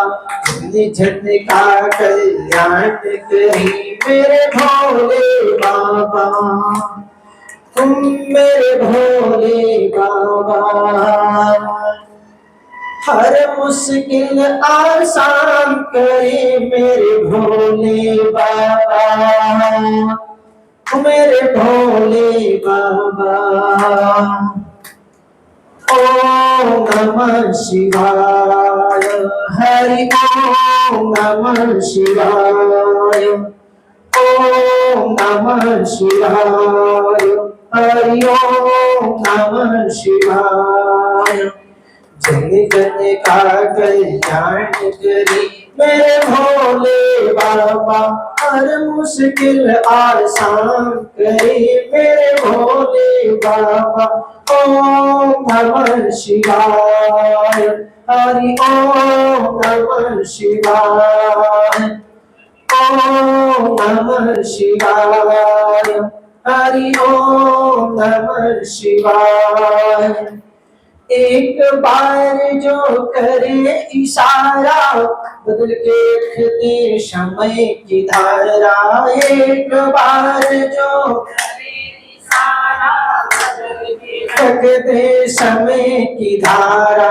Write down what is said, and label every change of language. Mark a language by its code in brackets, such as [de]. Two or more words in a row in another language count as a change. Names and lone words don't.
[hi] जन जन का कल्याण करे मेरे भोले बाबा, तुम मेरे भोले बाबा। हर मुश्किल आसान करे मेरे भोले बाबा, मेरे भोले बाबा। [sa] ओम नमः शिवाय, हरि ओम नमः शिवाय, ओम नमः शिवाय, हरि ओम नमः शिवाय। [hi] जन जन का कल्याण करे मेरे भोले बाबा, हर मुश्किल आसान करे मेरे भोले बाबा। [sa] ओम नमः शिवाय, हरि ओम नमः शिवाय, ओम नमः शिवाय, हरि ओम नमः शिवाय। [hi] एक बार जो करे इशारा बदल के रख दे समय की धारा। एक बार जो करे इशारा बदल के रख दे समय की धारा।